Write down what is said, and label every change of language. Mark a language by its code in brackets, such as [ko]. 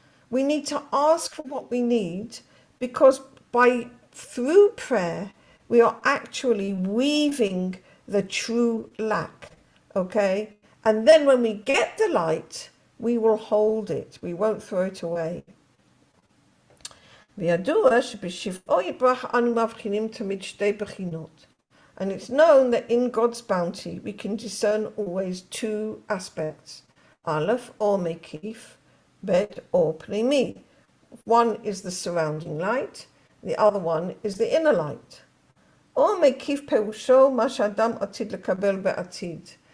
[en] We need to ask for what we need because through prayer, we are actually weaving the true lack. Okay? And then when we get the light, we will hold it. We won't throw it away. [he] וידוע שבשפעו יתברך אנו מבחינים תמיד שתי בחינות. [en] And it's known that in God's bounty we can discern always two aspects. [he] Aleph, or Mekif, Bet, or Pnimi. [en] One is the surrounding light, the other one is the inner light. [he] Or Mekif Perusho Mashadam Atid Lekabel Be'atid.